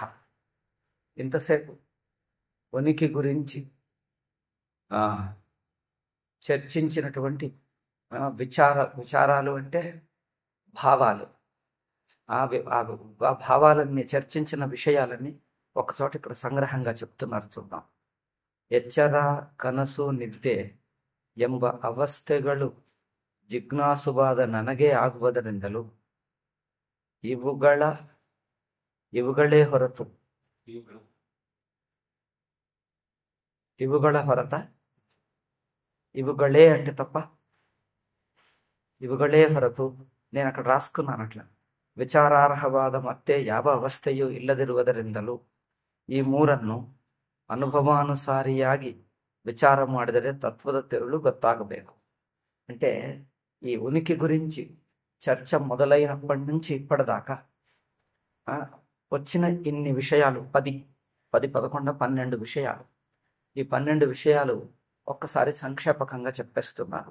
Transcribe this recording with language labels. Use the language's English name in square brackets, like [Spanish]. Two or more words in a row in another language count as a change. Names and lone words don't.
[Telugu] ఇంతసేపు ఉనికి గురించి చర్చించినటువంటి విచారాలు అంటే భావాలు. ఆ భావాలన్నీ, చర్చించిన విషయాలన్నీ ఒకచోట ఇక్కడ సంగ్రహంగా చెప్తున్నారు, చూద్దాం. [Kannada] ಎಚ್ಚರ ಕನಸು ನಿದ್ದೆ ಎಂಬ ಅವಸ್ಥೆಗಳು ಜಿಜ್ಞಾಸುವಾದ ನನಗೆ ಆಗುವುದರಿಂದಲೂ ಇವುಗಳೇ ಹೊರತು [Telugu] ఇవుಗಳే అంటే తప్ప, [Kannada] ఇవుಗಳೇ ಹೊರತು, [Telugu] నేను అక్కడ రాసుకున్నాను అట్లా. [Kannada] ವಿಚಾರಾರ್ಹವಾದ ಮತ್ತೆ ಯಾವ ಅವಸ್ಥೆಯೂ ಇಲ್ಲದಿರುವುದರಿಂದಲೂ ಈ ಮೂರನ್ನು ಅನುಭವಾನುಸಾರಿಯಾಗಿ ವಿಚಾರ ಮಾಡಿದರೆ ತತ್ವದ ತೆರಳು ಗೊತ್ತಾಗಬೇಕು. [Telugu] అంటే ఈ ఉనికి గురించి చర్చ మొదలైనప్పటి నుంచి ఇప్పటిదాకా వచ్చిన ఇన్ని విషయాలు 10, 11, 12 విషయాలు. ఈ 12 విషయాలు ఒక్కసారి సంక్షేపకంగా చెప్పేస్తున్నారు.